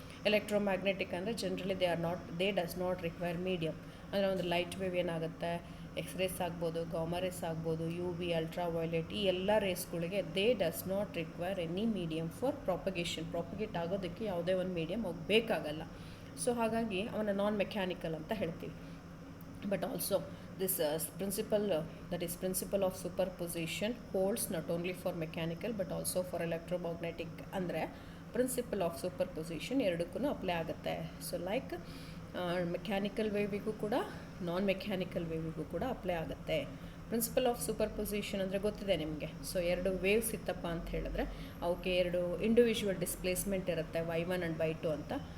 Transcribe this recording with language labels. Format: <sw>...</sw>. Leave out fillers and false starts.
<kn>Electromagnetic ಅಂದರೆ generally</kn> <en>They does not require medium.</en> <kn>ಅಂದರೆ ಒಂದು ಲೈಟ್ ವೇವ್ ಏನಾಗುತ್ತೆ, ಎಕ್ಸ್ರೇಸ್ ಆಗ್ಬೋದು, ಗಾಮರೇಸ್ ಆಗ್ಬೋದು, UV, ಅಲ್ಟ್ರಾವೈಲೆಟ್, ಈ ಎಲ್ಲ ರೇಸ್ಗಳಿಗೆ</kn> <en>they does not require any medium for</en> <kn>propagate ಆಗೋದಕ್ಕೆ ಯಾವುದೇ ಒಂದು ಮೀಡಿಯಮ್ ಬೇಕಾಗಲ್ಲ. ಸೊ ಹಾಗಾಗಿ ಅವನ ನಾನ್ ಮೆಕ್ಯಾನಿಕಲ್ ಅಂತ ಹೇಳ್ತೀವಿ.</kn> <en>But also this principle of superposition holds not only for mechanical but also for electromagnetic.</en> <kn>ಅಂದರೆ ಪ್ರಿನ್ಸಿಪಲ್ ಆಫ್ ಸೂಪರ್ಪೊಸಿಷನ್ ಎರಡಕ್ಕೂ ಅಪ್ಲೈ ಆಗುತ್ತೆ. ಸೊ ಲೈಕ್ ಮೆಕ್ಯಾನಿಕಲ್ ವೇವಿಗೂ ಕೂಡ ನಾನ್ ಮೆಕ್ಯಾನಿಕಲ್ ವೇವಿಗೂ ಕೂಡ ಅಪ್ಲೈ ಆಗುತ್ತೆ. ಪ್ರಿನ್ಸಿಪಲ್ ಆಫ್ ಸೂಪರ್ಪೊಸಿಷನ್ ಅಂದರೆ ಗೊತ್ತಿದೆ ನಿಮಗೆ. ಸೊ ಎರಡು ವೇವ್ಸ್ ಇತ್ತಪ್ಪ ಅಂತ ಹೇಳಿದ್ರೆ ಅವಕ್ಕೆ ಎರಡು ಇಂಡಿವಿಜುವಲ್ ಡಿಸ್ಪ್ಲೇಸ್ಮೆಂಟ್ ಇರುತ್ತೆ, y1 ಆ್ಯಂಡ್ y2 ಅಂತ.</kn>